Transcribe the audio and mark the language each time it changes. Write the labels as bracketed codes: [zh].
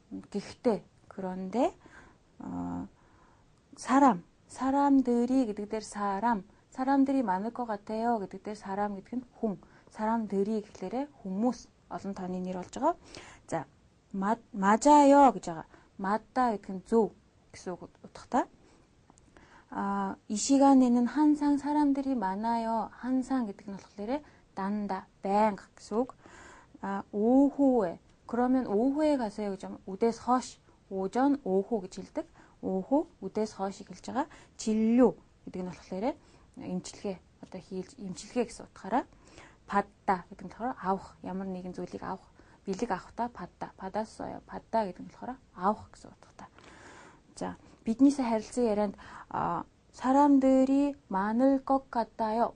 [mn] гэхдээ [ko] 그런데 사람들이 [mn] гэдэг дээр [ko] 사람들이 많을 것 같아요 [mn] гэдэг дээр 사람 гэдэг нь хүн. 사람들이 гэхлээрээ хүмүүс олон тооны нэр болж байгаа. За, 맞아요 гэж байгаа. 맞다 гэдэг нь зөв гэсэн үг утгатай. [ko] 이 시간에는 항상 사람들이 많아요. [mn] 항상 гэдэг нь болохоор дандаа, байнга гэсэн үг. [ko] 오후에 그러면 오후에 가세요 [mn] гэж үдээс хойш, 오전, 오후 гэж хэлдэг. 오후, үдээс хойш хэлж байгаа. 진료 гэдэг нь болохоор эмчилгээ одоо хийлж эмчилгээ гэсэн утгаараа 받다 гэдэг нь болохоор авах, ямар нэгэн зүйлийг авах, бэлэг авахдаа 받았어요. 받다 гэдэг нь болохоор авах гэсэн утгатай. За, биднийсээ харилцан ярианд [ko] 사람들이 많을 것 같아요.